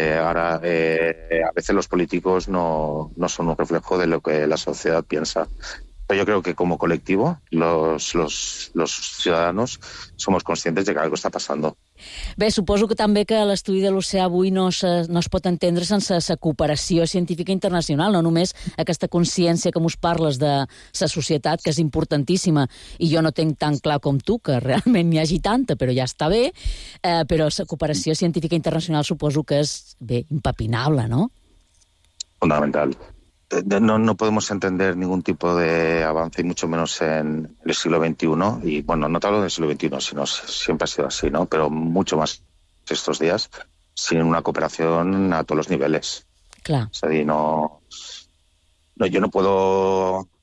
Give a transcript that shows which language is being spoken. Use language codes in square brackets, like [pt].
[es] Ahora, a veces los políticos no son un reflejo de lo que la sociedad piensa. Pero yo creo que como colectivo, los ciudadanos somos conscientes de que algo está pasando. [ca] Bé, suposo que també que l'estudi de l'oceà avui no es pot entendre sense la cooperació científica internacional, no només aquesta consciència que mos parles de la societat, que és importantíssima, i jo no tinc tan clar com tu que realment n'hi hagi tanta, però ja està bé, però la cooperació científica internacional suposo que és, bé, impepinable, no? [es] Fundamental. No podemos entender ningún tipo de avance, y mucho menos en el siglo XXI. Y bueno, no te hablo del siglo XXI, sino siempre ha sido así, ¿no? Pero mucho más estos días, sin una cooperación a todos los niveles. Claro. Es decir, no, yo no puedo.